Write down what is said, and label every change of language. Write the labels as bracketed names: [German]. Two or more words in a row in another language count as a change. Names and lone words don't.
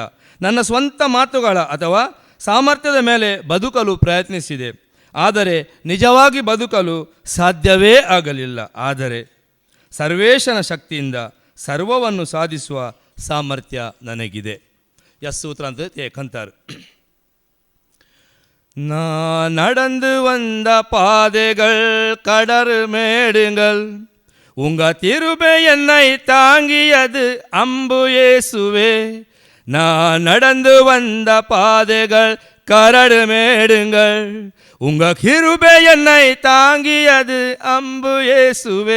[Kannada] ನನ್ನ ಸ್ವಂತ ಮಾತುಗಳ ಅಥವಾ ಸಾಮರ್ಥ್ಯದ ಮೇಲೆ ಬದುಕಲು ಪ್ರಯತ್ನಿಸಿದೆ, ಆದರೆ ನಿಜವಾಗಿ ಬದುಕಲು ಸಾಧ್ಯವೇ ಆಗಲಿಲ್ಲ. ಆದರೆ ಸರ್ವೇಶನ ಶಕ್ತಿಯಿಂದ ಸರ್ವವನ್ನು ಸಾಧಿಸುವ ಸಾಮರ್ಥ್ಯ ನನಗಿದೆ. ಸೂತ್ರ ಅಂತ ಕಂತಾರು. [Tamil] நான் நடந்து வந்த பாதைகள் கடறு மேடுங்கள், உங்க திருபை என்னை தாங்கியது அம்பு இயேசுவே. நான் நடந்து வந்த பாதைகள் கரடு மேடுங்கள், உங்க கிருபை என்னை தாங்கியது அம்பு இயேசுவே.